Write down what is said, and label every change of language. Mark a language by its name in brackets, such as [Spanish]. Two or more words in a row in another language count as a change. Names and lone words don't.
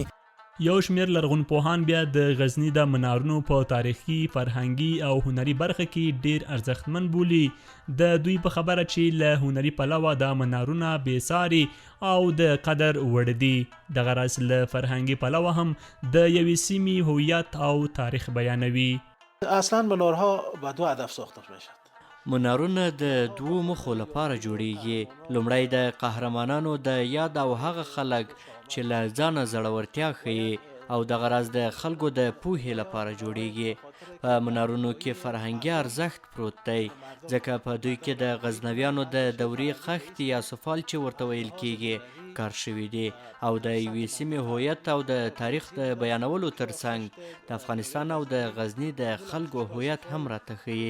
[Pashto] یو شمیر لرغونپوهان بیا د غزني د منارونو په تاریخي، فرهنګي او هنري برخه کې ډیر ارزښتمن بولي. د دوی په خبره چې له هنري پلوه د منارونه بېساري او د قدر وړ دي. دغه راز له فرهنګي پلوه هم د یوې سیمې هویت او تاریخ بیانوي. [Persian] اصلا منارها به دو هدف ساخته میشد. [Pashto] منارونه د دوو موخو لپاره جوړیږي. لومړی د قهرمانانو د یاد او هغه خلک چې له ځانه زړورتیا ښیي او دغه راز د خلکو د پوهې لپاره جوړیږي. په منارونو کې فرهنګي ارزښت پروت دی ځکه په دوی کې د غزنویانو د دورې خښتې یا سفال چې ورته ویل کیږي کار شوي دي او د یوې سیمې هویت او د تاریخ د بیانولو ترڅنګ د افغانستان او د غزني د خلکو هویت هم راته ښیي.